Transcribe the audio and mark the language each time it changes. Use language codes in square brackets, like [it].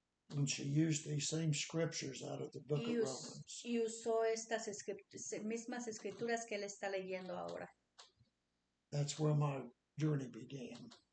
[en] And she used these same scriptures out of the book of Romans. [es] Y usó estas mismas escrituras que él está leyendo ahora. [en] That's where my journey began.